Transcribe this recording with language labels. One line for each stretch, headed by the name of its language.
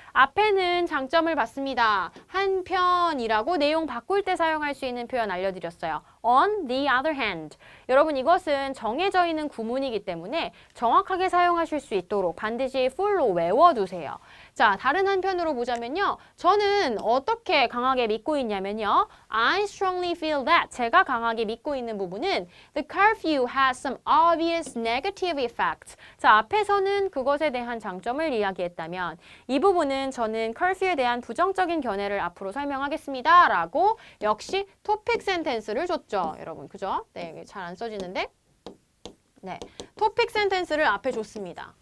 Korean: 앞에는 장점을 봤습니다. 한편이라고 내용 바꿀 때 사용할 수 있는 표현 알려드렸어요.
English: On the other hand.
Korean: 여러분 이것은 정해져 있는 구문이기 때문에 정확하게 사용하실 수 있도록 반드시 full로 외워두세요. 자, 다른 한편으로 보자면요. 저는 어떻게 강하게 믿고 있냐면요.
English: I strongly feel that.
Korean: 제가 강하게 믿고 있는 부분은
English: the curfew has some obvious negative effects.
Korean: 자, 앞에서는 그것에 대한 장점을 이야기했다면 이 부분은 저는 curfew에 대한 부정적인 견해를 앞으로 설명하겠습니다. 라고 역시 토픽 센텐스를 줬죠. 여러분, 그죠? 네, 잘 안 써지는데. 네, 토픽 센텐스를 앞에 줬습니다.